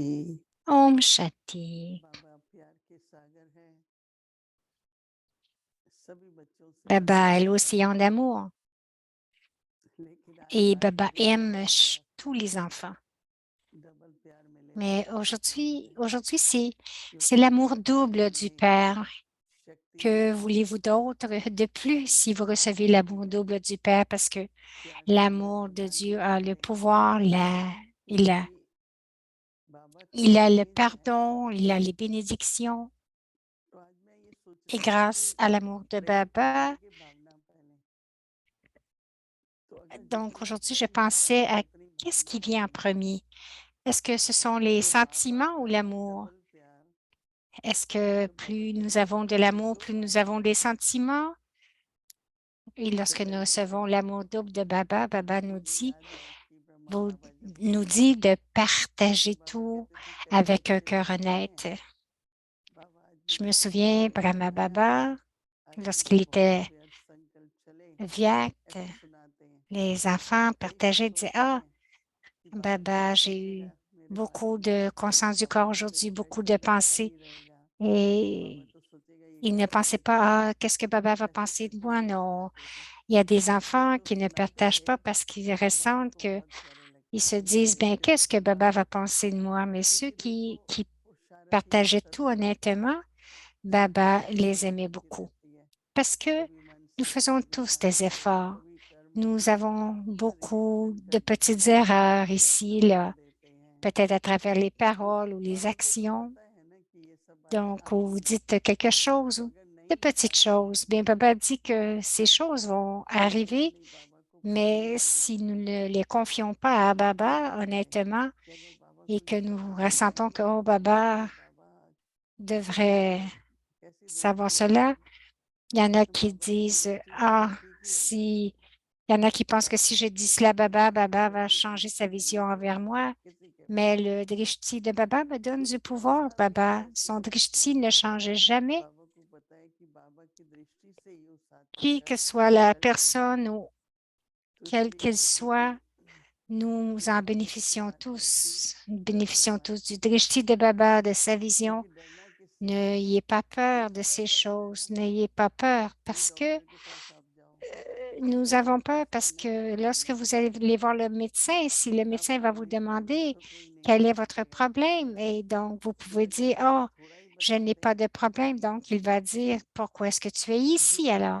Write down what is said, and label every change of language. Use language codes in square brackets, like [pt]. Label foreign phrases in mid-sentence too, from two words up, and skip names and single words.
[hi] ओम शान्ति. बाबा प्यार के सागर हैं, सभी बच्चों से [fr] Baba est [hi] प्यार [fr] l'océan [hi] करते हैं, [fr] d'amour [hi] लेकिन आज [fr] et [hi] साहिब Baba जी का [fr] aime [hi] प्यार [fr] tous les enfants. [hi] डबल प्यार मिलेगा [fr] Mais [hi] तो कैसा मिलेगा, [fr] aujourd'hui, c'est [hi] क्योंकि [fr] l'amour double du [hi] हमने [fr] Père. [hi] शक्ति [fr] Que [hi] दी, [fr] voulez-vous d'autre de plus [hi] वो [fr] si vous [hi] शक्ति [fr] recevez l'amour [hi] मिलेगा, [fr] double du Père? Parce que [hi] प्यार से [fr] l'amour [hi] भरकर [fr] de [hi] डाल [fr] Dieu [hi] दिया [fr] a le [hi] है, [fr] pouvoir, il a, [hi] क्योंकि बाबा [fr] il a le [hi] चेंज है। [fr] pardon, il a les bénédictions. [hi] तो आज मैं ये सोच [fr] Et [hi] रहा था [fr] grâce [hi] कि [fr] à l'amour de [hi] प्रेम [fr] Baba, [hi] करने की भावना पहले, तो अगर [fr] donc [hi] जिसमें [fr] aujourd'hui, je [hi] प्रेम है [fr] pensais [hi] उसमें [fr] à [hi] कितनी [fr] qu'est-ce qui [hi] भावनाएं [fr] vient en [hi] होंगी, [fr] premier? Est-ce que ce sont les [hi] तो बाबा [fr] sentiments ou [hi] का [fr] l'amour? [hi] डबल प्यार, [fr] Est-ce que [hi] तो बाबा [fr] plus nous [hi] कहते हैं [fr] avons de [hi] जिसमें [fr] l'amour, [hi] दो [fr] plus nous avons des [hi] भावनाएं हैं, [fr] sentiments? Et [hi] उससे [fr] lorsque nous [hi] पहले [fr] recevons [hi] कहना [fr] l'amour double de Baba, Baba nous [hi] मुझे [fr] dit, [hi] याद है कि ब्रह्मा [fr] vous- [hi] बाबा जब [fr] nous [hi] थे [fr] dit de [hi] तो [fr] partager [hi] बाबा [fr] tout [hi] कहते थे कैसे [fr] avec un [hi] बच्चे [fr] cœur [hi] रोते हैं, [fr] honnête. [hi] बाबा आज [fr] Je [hi] मुझे [fr] me [hi] बहुत [fr] souviens, [hi] अच्छा [fr] Brahma [hi] लगा है, [fr] Baba, [hi] आज मुझे [fr] lorsqu'il [hi] बहुत [fr] était [hi] व्यर्थ संकल्प चले, [fr] Vyakt, [hi] ऐसे सुनाते हैं। [fr] les enfants [hi] कई बार [fr] partageaient, disaient, [hi] सोचते [fr] ah, [hi] हैं कि बाबा क्या [fr] Baba, j'ai eu [hi] सोचेगा मेरे बारे [fr] beaucoup [hi] में, [fr] de conscience du [hi] बाबा [fr] corps [hi] तो [fr] aujourd'hui, [hi] रहेगा [fr] beaucoup [hi] ही, [fr] de [hi] बैठा [fr] pensées. [hi] ही रहेगा, बाबा [fr] Et [hi] तो सोचेगा ये [fr] ils ne [hi] कैसे [fr] pensaient [hi] सोचेगा, [fr] pas, ah, qu'est-ce que Baba va [hi] ऐसे [fr] penser de [hi] कैसे [fr] moi? [hi] नहीं [fr] Non. [hi] सुनाते थे, [fr] Il y a des [hi] और [fr] enfants [hi] जो [fr] qui ne [hi] सुनाते [fr] partagent [hi] थे [fr] pas parce qu'ils [hi] बाबा को [fr] ressentent que [hi] बहुत प्यारे [fr] ils [hi] लगते [fr] se [hi] थे, ये [fr] disent, ben, [hi] कैसे [fr] qu'est-ce que [hi] सोचेगा, [fr] Baba va penser de moi? Mais ceux [hi] क्योंकि देखो [fr] qui [hi] वो सारा चीज [fr] partageaient tout [hi] सत्य होता है, [fr] honnêtement, [hi] सबकी [fr] Baba les [hi] एक्टिंग [fr] aimait [hi] होती [fr] beaucoup. [hi] रहती है, [fr] Parce que [hi] कभी मन [fr] nous [hi] से, [fr] faisons [hi] कभी [fr] tous [hi] काम [fr] des [hi] से, [fr] efforts. [hi] कभी कर्म [fr] Nous [hi] से, [fr] avons [hi] लेकिन [fr] beaucoup [hi] फिर [fr] de [hi] कभी [fr] petites [hi] कभी [fr] erreurs [hi] व्यर्थ [fr] ici, [hi] बोल [fr] là, [hi] देते हैं, [fr] peut-être à travers les [hi] तो [fr] paroles ou les [hi] बाबा को तो [fr] actions. [hi] पता है ना कि ये सब बातें [fr] Donc, où vous [hi] आएंगी, [fr] dites quelque chose [hi] तो [fr] ou [hi] अगर [fr] de [hi] नहीं [fr] petites [hi] आए [fr] choses. Bien, Baba dit que ces choses vont [hi] तो [fr] arriver, [hi] डेफिनेटली बाबा को फील [fr] mais [hi] करना [fr] si nous [hi] चाहिए, [fr] ne les confions pas à [hi] महसूस [fr] Baba, [hi] करना है [fr] honnêtement, [hi] कि अगर बाबा [fr] et [hi] को ये [fr] que [hi] सब [fr] nous [hi] हो रहा [fr] ressentons [hi] है [fr] que, oh, [hi] तो [fr] Baba [hi] बाबा [fr] devrait [hi] कैसे, कैसी [fr] savoir [hi] दृष्टि रहेगी, [fr] cela, il y en a [hi] तो [fr] qui [hi] बाबा की [fr] disent, [hi] दृष्टि से तो [fr] ah, [hi] ठीक ही होगा, [fr] si, il y en a qui pensent que si [hi] बाबा [fr] je [hi] की [fr] dis [hi] कभी [fr] cela, Baba, Baba va [hi] वैसी [fr] changer sa [hi] दृष्टि नहीं [fr] vision envers [hi] देगा [fr] moi. [hi] किसी के [fr] Mais [hi] बारे [fr] le [hi] में, [fr] drishti de Baba me donne [hi] तो [fr] du [hi] इतना [fr] pouvoir. [hi] सारा [fr] Baba, [hi] संकल्प [fr] son [hi] करके [fr] drishti ne change jamais. [hi] बाबा को पता है कि बाबा की दृष्टि से ही वो साथ [fr] Qui [hi] चल [fr] que soit la [hi] चल रहे हैं, [fr] personne ou [hi] तो [fr] quelle [hi] इसलिए [fr] qu'elle [hi] कहते हैं कि [fr] soit, Nous en bénéficions tous. Nous bénéficions tous du drishti de Baba, de sa vision. N'ayez pas peur de ces choses. N'ayez pas peur parce que nous avons peur parce que lorsque vous allez voir le médecin, si le médecin va vous demander quel est votre problème, et donc vous pouvez dire, oh, je n'ai pas de problème, donc il va dire, pourquoi est-ce que tu es ici alors?